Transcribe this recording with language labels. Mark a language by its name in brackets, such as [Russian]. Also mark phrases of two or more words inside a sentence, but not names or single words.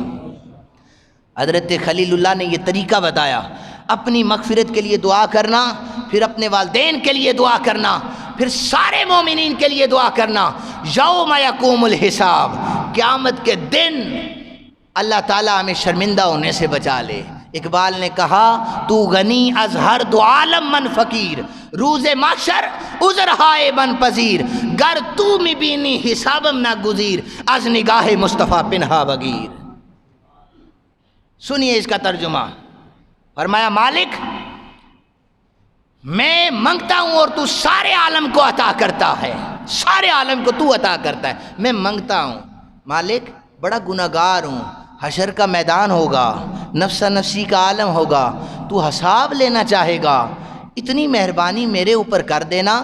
[Urdu] حضرت خلیل اللہ نے یہ طریقہ بتایا، اپنی مغفرت کے لیے دعا کرنا، پھر اپنے والدین کے لیے دعا کرنا، پھر سارے مومنین کے لیے دعا کرنا. [Arabic] یوم یقوم الحساب، [Urdu] قیامت کے دن اللہ تعالیٰ ہمیں شرمندہ ہونے سے بچا لے. اقبال نے کہا [Persian] تو غنی از ہر دو عالم من فقیر، روز محشر عذر ہائے بن پذیر، گر تو می بینی حسابم نہ گزیر، از نگاہ مصطفیٰ پنہا بگیر. [Urdu] سنیے اس کا ترجمہ. فرمایا مالک میں منگتا ہوں اور تو سارے عالم کو عطا کرتا ہے، سارے عالم کو تو عطا کرتا ہے. میں منگتا ہوں مالک، بڑا گناہگار ہوں، حشر کا میدان ہوگا، نفسا نفسی کا عالم ہوگا، تو حساب لینا چاہے گا، اتنی مہربانی میرے اوپر کر دینا.